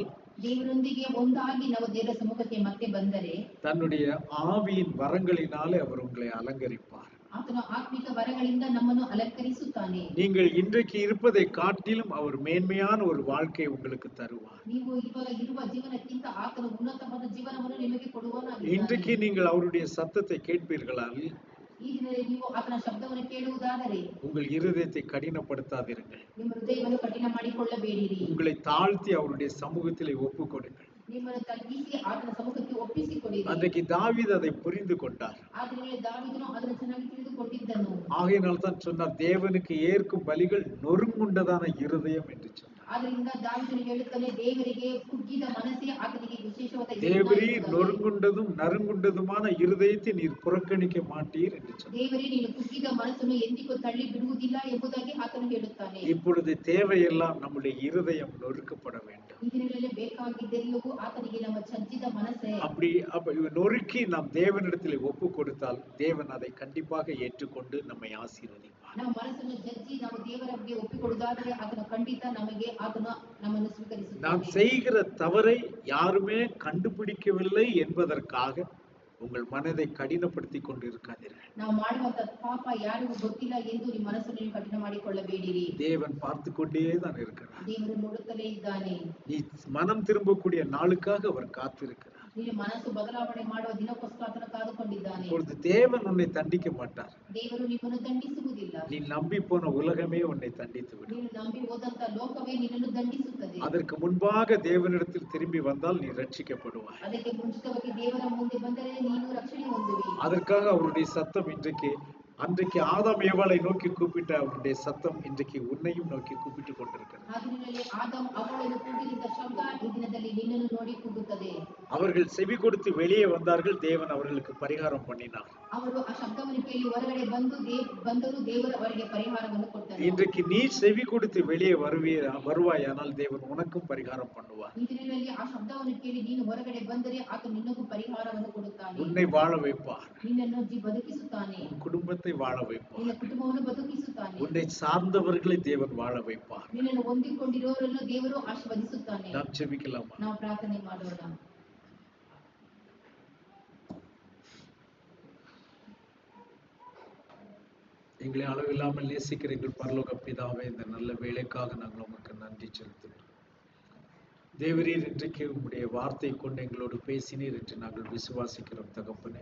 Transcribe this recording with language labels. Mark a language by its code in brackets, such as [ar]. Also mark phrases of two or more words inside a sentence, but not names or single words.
[kn] ದೇವರೊಂದಿಗೆ ಒಂದಾಗಿ ನಾವು ದೇವರ ಸಮ್ಮುಖಕ್ಕೆ ಮತ್ತೆ ಬಂದರೆ [ta] தன்னுடைய ஆவியின் வரங்களினாலே அவர் உங்களை அலங்கரிப்பார். [kn] ಆತನ ಆತ್ಮಿಕ ವರಗಳಿಂದ ನಮ್ಮನ್ನು ಅಲಂಕರಿಸುತ್ತಾನೆ. [ta] நீங்கள் இன்றைக்கு இருப்பதை காட்டிலும் அவர் மேன்மையான ஒரு வாழ்க்கையை உங்களுக்கு தருவார். [kn] ನೀವು ಇವಾಗ ಇರುವ ಜೀವನಕ್ಕಿಂತ ಆತನ ಉನ್ನತವಾದ ಜೀವನವನ್ನು ನಿಮಗೆ ಕೊಡುವನಾಗಿದ್ದಾನೆ. [ta] இன்றைக்கு நீங்கள் அவருடைய சத்தத்தை கேட்பீர்களால் [kn] ಈ ದಿನದಲ್ಲಿ ನೀವು ಆತನ ಶಬ್ದವನ್ನು ಕೇಳುವುದಾದರೆ [ta] உங்கள் இருதயத்தை கடினப்படுத்தாதிருங்கள். [kn] ನಿಮ್ಮ ಹೃದಯವನ್ನು ಕಠಿಣ ಮಾಡಿಕೊಳ್ಳಬೇಡಿರಿ. [ta] உங்களை தாழ்த்தி அவருடைய சமூகத்திலே ஒப்புக் கொடுங்கள். [kn] ನಿಮ್ಮನ್ನು ತಗ್ಗಿಸಿ ಆತನ ಸಮ್ಮುಖಕ್ಕೆ ಒಪ್ಪಿಸಿಕೊಡಿರಿ. [ta] அன்றைக்கு தாவீது அதை புரிந்து கொண்டார். [kn] ಆದರೆ ದಾವೀದನು ಅದನ್ನು ಚೆನ್ನಾಗಿ ತಿಳಿದುಕೊಂಡಿದ್ದನು. [ta] ஆகையினால் தான் சொன்னார், தேவனுக்கு ஏற்கும் பலிகள் நொறுங்குண்டதான இருதயம் என்று சொன்னார். [kn] ಆದ್ದರಿಂದ ದಾವೀದನು ಹೇಳುತ್ತಾನೆ, ದೇವರಿಗೆ ಕುಗ್ಗಿದ ಮನಸ್ಸೇ ಆತನಿಗೆ ವಿಶೇಷವಾದ [ta] தேவரீ நொறுங்குண்டதும் நறுங்குண்டதுமான இருதயத்தை நீர் புறக்கணிக்க மாட்டீர் என்று சொன்னார். [kn] ದೇವರೇ ನೀನು ಕುಗ್ಗಿದ ಮನಸ್ಸನ್ನು ಎಂದಿಗೂ ತಳ್ಳಿ ಬಿಡುವುದಿಲ್ಲ ಎಂಬುದಾಗಿ ಆತನು ಹೇಳುತ್ತಾನೆ. [ta] இப்பொழுது தேவையெல்லாம் நம்முடைய இருதயம் நொறுக்கப்பட வேண்டும். [kn] ಈ ದಿನಗಳಲ್ಲಿ ಬೇಕಾಗಿದ್ದೆಲ್ಲವೂ ಆತನಿಗೆ ನಮ್ಮ ಚಜ್ಜಿದ ಮನಸ್ಸೇ. [ta] அப்படி நொறுக்கி நாம் தேவனிடத்தில் ஒப்பு கொடுத்தால் தேவன் அதை கண்டிப்பாக ஏற்றுக்கொண்டு நம்மை ஆசீர்வதிப்பார். [kn] ನಾವು ಮನಸ್ಸನ್ನು ಜಜ್ಜಿ ನಾವು ದೇವರಿಗೆ ಒಪ್ಪಿಕೊಡುವುದಾದರೆ ಆತನು ಖಂಡಿತ ನಮಗೆ ಆತನು ನಮ್ಮನ್ನು ಸ್ವೀಕರಿಸುತ್ತಾನೆ. [ta] நாம் செய்கிற தவறை யாருமே கண்டுபிடிக்கவில்லை என்பதற்காக உங்கள் மனதை கடினப்படுத்திக் கொண்டு இருக்காதீர்கள். [kn] ನಾವು ಮಾಡುವಂತ ಪಾಪ ಯಾರಿಗೂ ಗೊತ್ತಿಲ್ಲ ಎಂದು ನಿಮ್ಮ ಮನಸ್ಸನ್ನು ನೀವು ಕಠಿಣ ಮಾಡಿಕೊಳ್ಳಬೇಡಿರಿ. [ta] தேவன் பார்த்து கொண்டே தான் இருக்கிறார். [kn] ದೇವರು ನೋಡುತ್ತಲೇ ಇದ್ದಾನೆ. [ta] நீ மனம் திரும்பக்கூடிய நாளுக்காக அவர் காத்திருக்கிறார். [kn] ನೀನು ಮನಸ್ಸು ಬದಲಾವಣೆ ಮಾಡುವ ದಿನಕ್ಕೋಸ್ಕರ ಆತನು ಕಾದುಕೊಂಡಿದ್ದಾನೆ. [ta] இப்பொழுது தேவன் உன்னை தண்டிக்க மாட்டார். [kn] ದೇವರು ನಿಮ್ಮನ್ನು ದಂಡಿಸುವುದಿಲ್ಲ. [ta] நீ நம்பி போன உலகமே உன்னை தண்டித்து விடும். [kn] ನೀನು ನಂಬಿ ಹೋದಂತ ಲೋಕವೇ ನಿನ್ನನ್ನು ದಂಡಿಸುತ್ತದೆ. [ta] அதற்கு முன்பாக தேவனிடத்தில் திரும்பி வந்தால் நீ ரட்சிக்கப்படுவாய். [kn] ಅದಕ್ಕೆ ಮುಂಚಿತವಾಗಿ ದೇವರ ಮುಂದೆ ಬಂದರೆ ನೀನು ರಕ್ಷಣೆ ಹೊಂದುವಿ. [ta] அதற்காக அவருடைய சத்தம் அன்றைக்கு ஆதாம் ஏவாளை நோக்கி கூப்பிட்ட அவருடைய சத்தம் இன்றைக்கு உன்னையும் நோக்கி கூப்பிட்டு கொண்டிருக்கிறது. [kn] ಆ ದಿನದಲ್ಲಿ ಆದಾಮ್ ಅವಳನ್ನು ಕೂಗಿದ ಶಬ್ದ ಈ ದಿನದಲ್ಲಿ ನಿನ್ನನ್ನು ನೋಡಿ ಕೂಗುತ್ತದೆ. [ta] அவர்கள் செவி கொடுத்து வெளியே வந்தார்கள், தேவன் அவர்களுக்கு பரிகாரம் பண்ணினார். [kn] ಅವರು ಆ ಶಬ್ದವನ್ನು ಕೇಳಿ ಹೊರಗಡೆ ಬಂದರು, ದೇವರು ಅವರಿಗೆ ಪರಿಹಾರವನ್ನು ಕೊಟ್ಟರು. [ta] இன்றைக்கு நீ செவி கொடுத்து வெளியே வருவாயானால் தேவன் உனக்கும் பரிகாரம் பண்ணுவார். [kn] ಈ ದಿನದಲ್ಲಿ ಆ ಶಬ್ದವನ್ನು ಕೇಳಿ ನೀನು ಹೊರಗಡೆ ಬಂದರೆ ಆತ ನಿನ್ನಗೂ ಪರಿಹಾರವನ್ನು ಕೊಡುತ್ತಾನೆ. [ta] உன்னை வாழ வைப்பார். [kn] ನಿನ್ನನ್ನು ಬದುಕಿಸುತ್ತಾನೆ. [ta] குடும்பத்தை வாழ வைப்பார். [kn] ನಿನ್ನ ಕುಟುಂಬವನ್ನು ಬದುಕಿಸುತ್ತಾನೆ. [ta] உன்னை சார்ந்தவர்களை தேவன் வாழ வைப்பார். [kn] ನಿನ್ನನ್ನು ಹೊಂದಿಕೊಂಡಿರೋರನ್ನು ದೇವರು ಆಶೀರ್ವದಿಸುತ್ತಾನೆ. [ta] நாம் ஜெபிக்கலாமா? [kn] ನಾವು ಪ್ರಾರ್ಥನೆ ಮಾಡೋಣ. [ta] எங்களை அளவில்லாமல் நேசிக்கிற எங்கள் பரலோக பிதாவே, இந்த நல்ல வேலைக்காக நாங்கள் உமக்கு நன்றி செலுத்துகிறோம். தேவரீர், இன்றைக்கு உம்முடைய வார்த்தை கொண்டு எங்களோடு பேசினீர் என்று நாங்கள் விசுவாசிக்கிறோம் தகப்பனே.